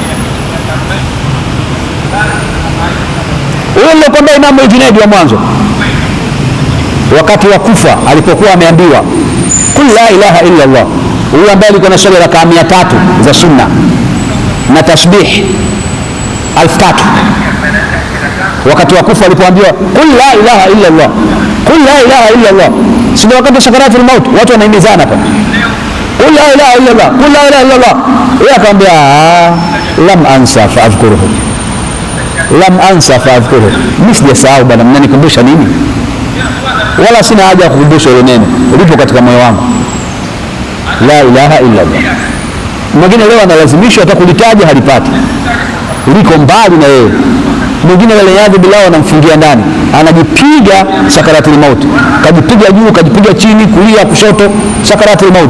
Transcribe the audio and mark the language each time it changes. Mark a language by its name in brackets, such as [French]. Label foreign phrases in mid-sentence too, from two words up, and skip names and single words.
[Swahili] Huyo ndio kwamba Imam Junaid wa mwanzo, wakati wa kufa alipokuwa ameambiwa [Arabic] قل لا إله إلا الله, [Swahili] huyo ambaye alikuwa na swala raka 300 za sunna na tasbih 1000, wakati wa kufa alipoambiwa [Arabic] قل لا إله إلا الله, [Swahili] kul la ilaha illa Allah, sio wakati wa sakaratul maut, watu wanaimizana hapa, [Arabic] قل لا إله إلا الله قل لا إله إلا الله. [Swahili] Yeye akamwambia [Arabic] لم أنس فأذكره لم أنس فأذكره, [Swahili] mimi sijasahau bwana, mnanikumbusha nini? Wala sina haja ya kukumbusha ile neno, lipo katika moyo wangu, [Arabic] لا إله إلا الله. [Swahili] Mwingine leo analazimishwa hata kulitaja halipati, liko mbali na yeye. Mwingine wale yadhi bilao anamfungia ndani, anajipiga sakaratul mauti, kajipiga juu, kajipiga chini, kulia, kushoto, sakaratul mauti.